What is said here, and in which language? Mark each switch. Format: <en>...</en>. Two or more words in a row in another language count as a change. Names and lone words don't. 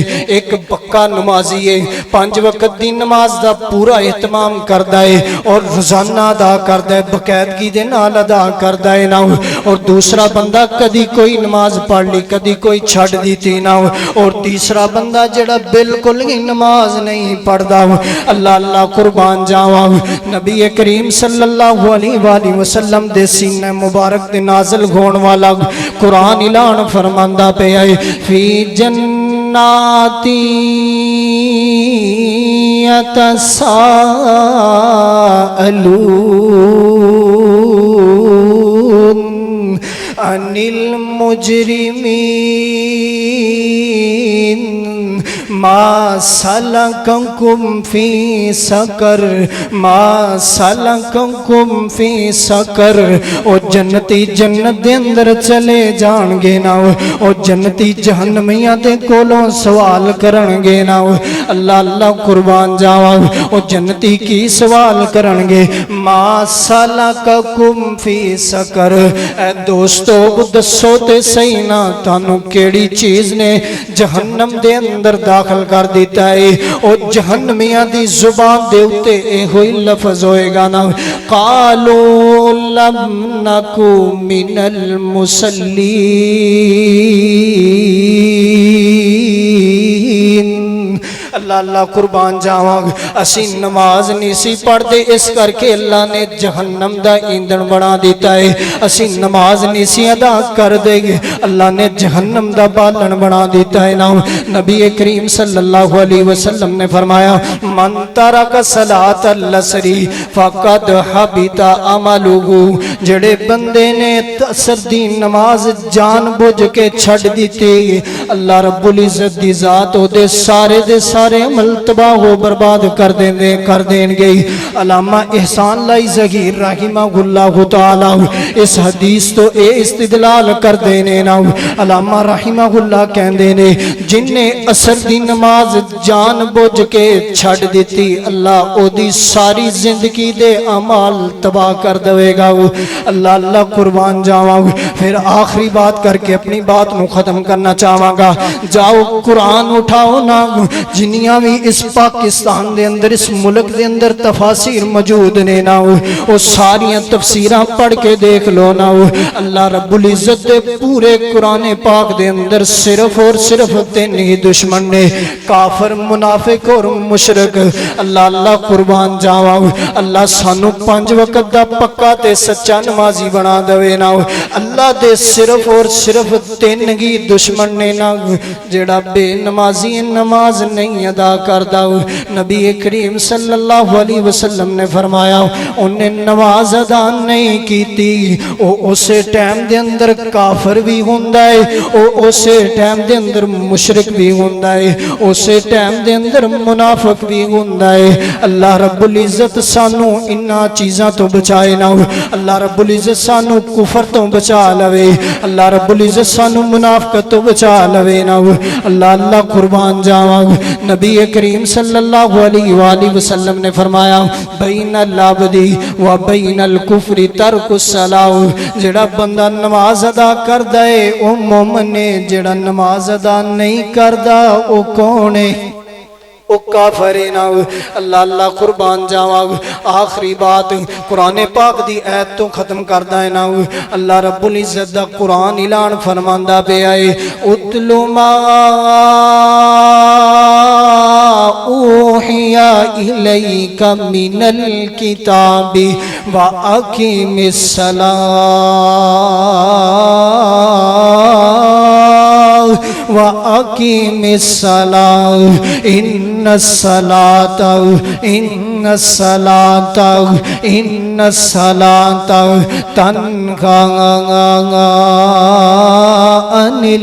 <ur>ایک پکا نمازی ہے، 5 وقت کی نماز کا پورا اہتمام کرتا ہے اور روزانہ ادا کرتا ہے، باقاعدگی کے نال ادا کرتا ہے نا.</ur> <pa>اور دوسرا بندہ کدی کوئی نماز پڑھ لی، کدی کوئی چھڈ دی سی نا.</pa> <ur>اور تیسرا بندہ جیہڑا بالکل ہی نماز نہیں پڑھتا.</ur> <pa>اللہ اللہ قربان جاواں. نبی کریم صلی اللہ علیہ وسلم دے سینے مبارک دے نازل ہون والا قرآن اعلان فرماندا پیا اے,</pa> <ar>في جنات يتساءلون عن المجرمين ما سلككم في سقر، ما سلككم في سقر.</ar> <pa>او جنتی جنت دے اندر چلے جاݨگے نا، او جنتی جہنمیاں دے کولوں سوال کرنگے نا. اللہ اللہ قربان جاواں۔ او جنتی کی سوال کرنگے,</pa> <ar>ما سلككم في سقر.</ar> <pa>اے دوستو دسو تے سہی نا، تانوں کیہڑی چیز نے جہنم دے اندر داخل کر دتا اے. او جہنمیاں دی زبان دے اتے ایہو ہی لفظ ہوئے گا نا,</pa> <ar>قالوا لم نك من المصلين.</ar> <pa>اللہ اللہ قربان جاواں. اسی نماز نہیں سی پڑھدے، اس کر کے اللہ نے جہنم دا ایندھن بنا دتا اے. اسی نماز نہیں سی ادا کر دیندے، اللہ نے جہنم دا بالن بنا دتا اے نا. نبی کریم صلی اللہ علیہ وسلم نے فرمایا,</pa> <ar>من ترك صلاة العصر فقد حبط عمله.</ar> <pa>جیہڑے بندے نے عصر دی نماز جان بجھ کے چھڈ دتی، اللہ رب العزت دی ذات اوہدے سارے دے سارے عمل تباہ و برباد کر دیوے گی. علامہ احسان الٰہی ظہیر رحمہ اللہ تعالیٰ اس حدیث توں اے استدلال کر دیندے نے. علامہ رحمہ اللہ کہندے نے، جنہے عصر دی نماز جان بجھ کے چھڈ دتی، اللہ اوہدی ساری زندگی دے اعمال تباہ کر دیوے گا. اللہ اللہ قربان جاواں۔ فیر آخری گل کر کے</pa> <ur>اپنی بات کو ختم کرنا</ur> <pa>چاہواں گا. جاؤ قرآن اٹھاؤ نا، جنیاں وی اس پاکستان دے اندر، اس ملک دے اندر تفاسیر موجود نے نا، او ساریاں تفسیراں پڑھ کے ویکھ لو نا. اللہ رب العزت دے پورے قرآن پاک دے اندر صرف تے صرف 3 ہی دشمن نے، کافر، منافق تے مشرک. اللہ اللہ قربان جاواں. اللہ سانوں 5 وقت دا پکا تے سچا نمازی بنا دیوے نا. اللہ دے صرف تے صرف 3 ہی دشمن نے نا، جیہڑا بے نمازی</pa> <ur>نماز نہیں ادا کرتا.</ur> <pa>نبی کریم صلی اللہ علیہ وسلم نے فرمایا,</pa> <ur>انہیں نماز ادا نہیں کی,</ur> <pa>اوسے ٹائم دے اندر کافر بھی ہوندا اے، اوسے ٹائم دے اندر مشرک بھی ہوندا اے، اوسے ٹائم دے اندر منافق بھی ہوندا اے. اللہ رب العزت سانوں انہاں چیزاں توں بچائے نا. اللہ رب العزت سانوں کفر توں بچا لوے. اللہ رب العزت سانوں منافقت توں بچا لوے نا. اللہ اللہ قربان جاواں. نبی کریم صلی اللہ علیہ وسلم نے فرمایا,</pa> <ar>بين العبد وبين الكفر ترك الصلاة.</ar> <pa>جیہڑا بندہ نماز ادا کردا اے او مومن اے، جیہڑا نماز ادا نہیں کردا او کون اے? او کافر اے نا. اللہ اللہ قربان جاواں۔ آخری گل قرآن پاک دی آیت توں ختم کردا اے نا. اللہ رب العزت دا قرآن اعلان فرماندا پیا اے,</pa> <ar>اتل ما أوحي إليك من الكتاب و أقم الصلاة وأقم الصلاة إن الصلاة تنهى عن</ar>